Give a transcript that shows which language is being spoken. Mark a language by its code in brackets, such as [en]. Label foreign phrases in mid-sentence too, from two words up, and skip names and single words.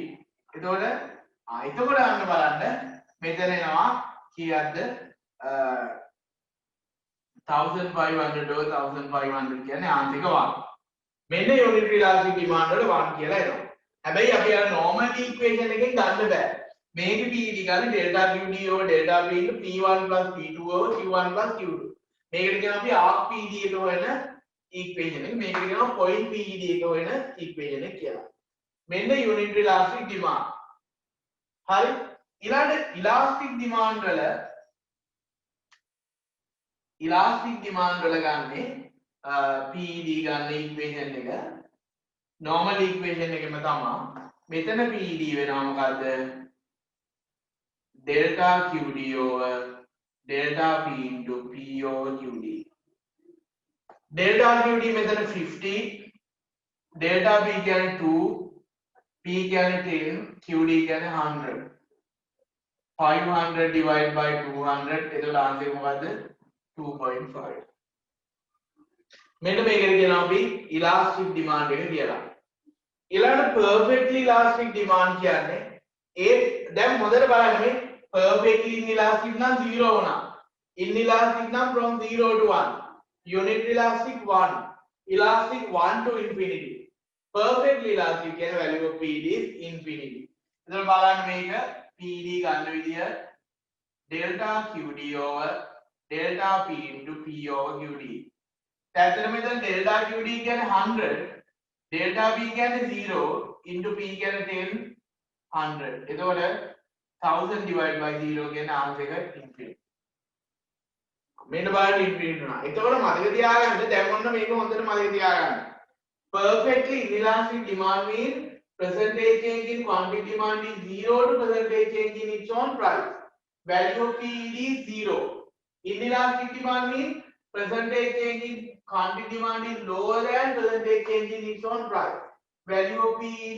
[si] එතකොට එතකොට අන්න බලන්න මෙතන එනවා කීයක්ද 1500 over 1500 කියන්නේ ආන්සර් එක 1. මෙන්න [en] unit elastic demand [si] වල 1 කියලා එනවා. හැබැයි අපි අර [en] normal equation [si] එකෙන් ගන්න බෑ. මේක PED ගන්න [en] delta QD over delta P into P1 plus P2 over Q1 plus Q2. [si] මේකට කියනවා අපි [en] arc PED [si] එක හොයන equation එක. මේකට කියනවා [en] point PED [si] එක හොයන equation එක කියලා. මෙන්න [en] unit elastic demand. [si] හරි? ඊළඟ [en] elastic demand [si] වල ගන්නේ PED ගන්න equation එක [en] normal equation [si] එකම තමයි. මෙතන PED වෙනවා මොකද්ද? [en] delta QD over delta P into P over QD. delta QD [si] මෙතන 50 [en] delta P [si] කියන්නේ 2 P කියන්නේ 10 QD කියන්නේ 100 500 divided by 200 එතකොට ආන්සර් මොකද්ද 2.5 මෙන්න මේකට කියනවා අපි [en] elastic demand [si] එක කියලා ඊළඟට [en] perfectly elastic demand [si] කියන්නේ ඒ දැන් හොඳට බලන්න මේ [en] perfectly inelastic [si] නම් 0 වුණා inelastic නම් [en] from 0 to 1 unit elastic 1 elastic 1 to infinity perfectly [si] elastic කියන [en] value of PD is infinity [si] එතකොට බලන්න මේක PD ගන්න විදිය [en] delta QD over delta P into P over QD [si] ඇත්තටම මෙතන [en] delta QD [si] කියන්නේ 100 [en] delta P [si] කියන්නේ 0 into P කියන්නේ 10 100 එතකොට 1000 [en] divided by [si] 0 කියන ආන්සර් එක infinity මෙන්න බලන්න infinity නවා එතකොට මතක තියාගන්න දැන් ඔන්න මේක හොඳට මතක තියාගන්න [en] perfectly inelastic demand means percentage change in quantity demand is 0 to percentage change in its own price value of PED is 0 inelastic demand means percentage change in quantity demand is lower than percentage change in its own price value of PED